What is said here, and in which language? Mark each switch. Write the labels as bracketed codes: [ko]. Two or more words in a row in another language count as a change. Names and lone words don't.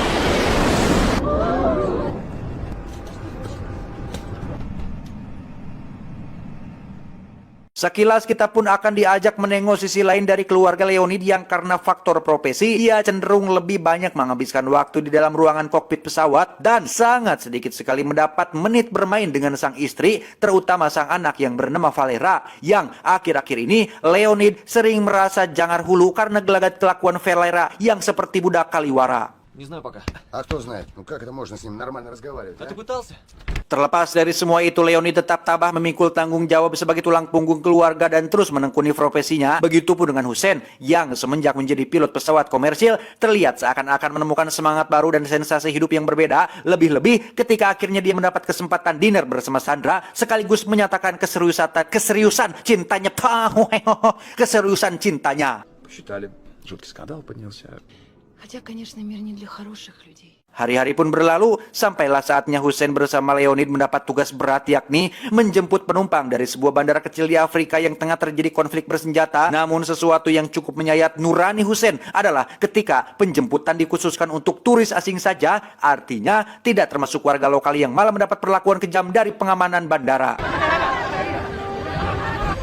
[id] Sekilas kita pun akan diajak menengok sisi lain dari keluarga Leonid yang karena faktor profesi, ia cenderung lebih banyak menghabiskan waktu di dalam ruangan kokpit pesawat dan sangat sedikit sekali mendapat menit bermain dengan sang istri, terutama sang anak yang bernama Valera, yang akhir-akhir ini Leonid sering merasa [su] jangar hulu [id] karena gelagat kelakuan Valera yang seperti [su] budak kaliwara. [ru] Не знаю пока. А кто знает, ну как это можно с ним нормально разговаривать, А а? ты пытался? [id] Terlepas dari semua itu, Leonid tetap tabah memikul tanggung jawab sebagai tulang punggung keluarga dan terus menekuni profesinya. Begitupun dengan Hussein yang semenjak menjadi pilot pesawat komersil terlihat seakan-akan menemukan semangat baru dan sensasi hidup yang berbeda. Lebih-lebih ketika akhirnya dia mendapat kesempatan dinner bersama Sandra sekaligus menyatakan keseriusan cintanya. Keseriusan cintanya. [ru] Посчитали. Жуткий скандал поднялся. Хотя, конечно, мир не для хороших людей. [id] Hari-hari pun berlalu, sampailah saatnya Hussein bersama Leonid mendapat tugas berat, yakni menjemput penumpang dari sebuah bandara kecil di Afrika yang tengah terjadi konflik bersenjata. Namun sesuatu yang cukup menyayat nurani Hussein adalah ketika penjemputan dikhususkan untuk turis asing saja, artinya tidak termasuk warga lokal yang malah mendapat perlakuan kejam dari pengamanan bandara.